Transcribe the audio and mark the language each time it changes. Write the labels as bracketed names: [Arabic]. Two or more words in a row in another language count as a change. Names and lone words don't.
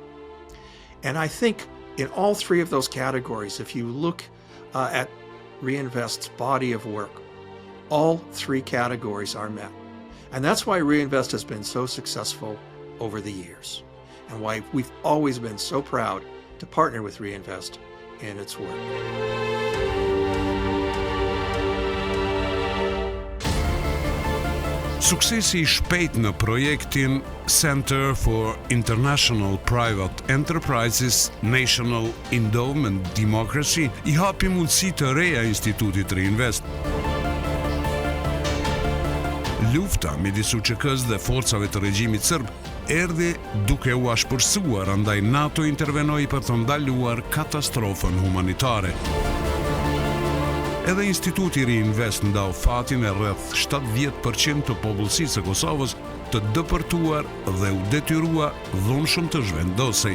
[English] And I think in all three of those categories, if you look at Reinvest's body of work, all three categories are met. And that's why Reinvest has been so successful over the years, and why we've always been so proud to partner with Reinvest in its work. [Albanian] Suksesi I shpejt në projektin Center for International Private Enterprises National Endowment Democracy I hapi mundësi të reja institutit Reinvest. Lufta midis UÇK-s dhe forcave të regjimit serb erdhi duke u ashpërsuar, andaj NATO intervenoi për të ndaluar katastrofën humanitare. Edhe instituti Reinvest ndau fatin e rreth 70% të popullsisë së Kosovës të dëpërtuar dhe u detyrua dhunshëm të zhvendosej.